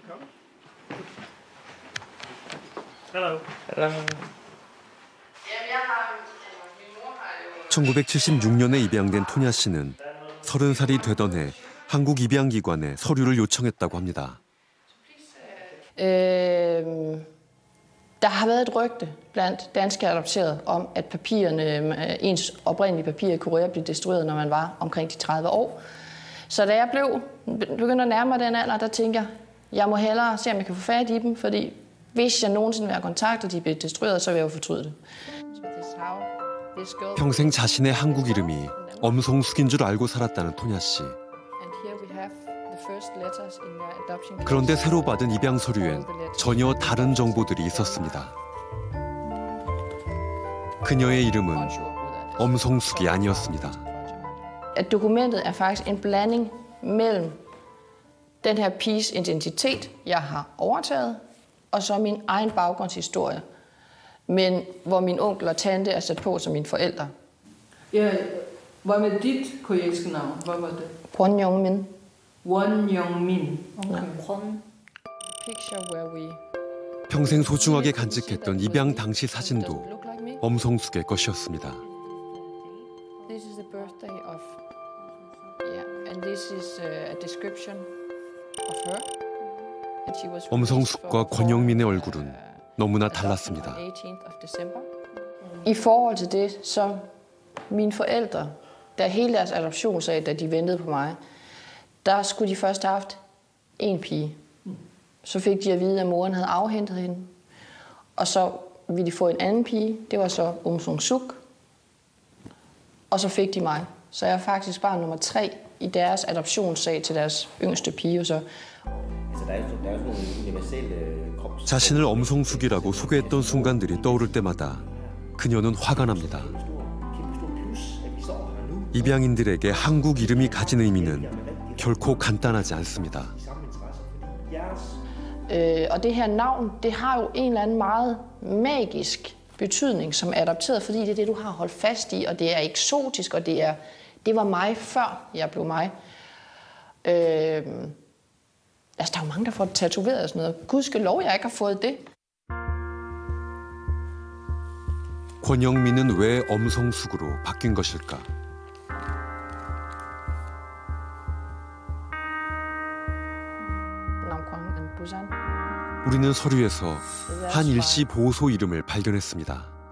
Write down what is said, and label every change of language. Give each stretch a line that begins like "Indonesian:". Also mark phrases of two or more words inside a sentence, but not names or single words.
Korean: 1976년에 입양된 토냐 씨는 30살이 되던 해 한국 입양기관에 서류를 요청했다고 합니다.
Danish: Der har været et rygte blandt danske adopterede om, at ens oprindelige papirer i Korea blev destrueret, når man var omkring de 30 år. Så da jeg begyndte at nærme mig den alder, der tænkte jeg må hellere se, om jeg kan få fat i dem, fordi hvis jeg nogensinde vil have kontakt, og de bliver destrueret, så vil jeg jo fortryde det.
Korean: 평생 자신의 한국 이름이 엄성숙인 줄 알고 살았다는 토냐 씨. 그런데 새로 받은 입양 서류엔 전혀 다른 정보들이 있었습니다. 그녀의 이름은 엄성숙이 아니었습니다.
Danish: Dokumentet er faktisk en blanding mellem den her piges identitet, jeg har overtaget, og så min egen baggrundshistorie, men hvor min onkel og tante er sat på som mine forældre. Ja, hvad med dit koreanske navn? Hvad var det? Kwon Young Min.
Korean: 원영민. 평생 소중하게 간직했던 입양 당시 사진도 엄성숙의 것이었습니다.
English: This is the birthday of, and this is a description of her. And she was
Korean: 엄성숙과 권영민의 얼굴은 너무나 달랐습니다.
Danish: I forhold til det, så mine forældre, da hele deres adoptionssag, da de ventede på mig, der skulle de først have haft en pige. Så fik de at vide, at moren havde afhentet hende. Og så ville de få en anden pige. Det var så Umsung-suk. Og så fik de mig. Så jeg er faktisk barn nummer 3 i deres adoptionssag til deres yngste pige. Så
Korean: 자신을 엄성숙이라고 소개했던 순간들이 떠오를 때마다 그녀는 화가 납니다. 입양인들에게 한국 이름이 가진 의미는 결코 간단하지 않습니다.
Danish: Og det her navn, det har jo en eller anden meget magisk betydning som adopteret, fordi det er det, du har holdt fast i, og det er eksotisk, og det var mig før jeg blev mig. Altså, der er jo mange, der får tatoveret og sådan noget. Gudskelov, jeg ikke har fået det.
Korean: 권영민은 왜 엄성숙으로 바뀐 것일까? 우리는 서류에서 한 일시 보호소 이름을 발견했습니다.